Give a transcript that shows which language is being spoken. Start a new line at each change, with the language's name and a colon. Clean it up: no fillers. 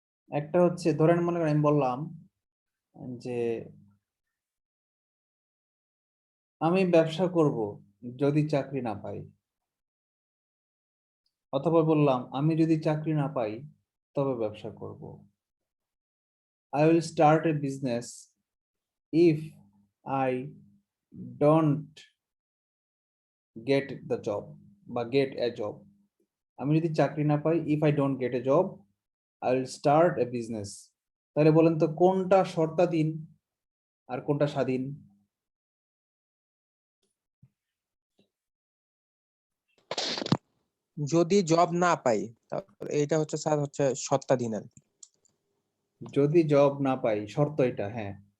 Bangla: একটা হচ্ছে ধরেন মনে করেন আমি বললাম যে আমি ব্যবসা করব যদি চাকরি না পাই, অথবা বললাম আমি যদি চাকরি না পাই তবে ব্যবসা করব।
English: I will start a business if I don't get the job বা get a job।
Bangla: আমি যদি চাকরি না পাই,
English: if I don't get a job, I will start a business।
Bangla: তাহলে বলেন তো কোনটা শর্তাধীন আর কোনটা স্বাধীন? যদি জব না পাই তাহলে এইটা হচ্ছে স্যার হচ্ছে সত্ত্বাধীন আর কি। যদি জব না পাই, শর্ত এটা, হ্যাঁ।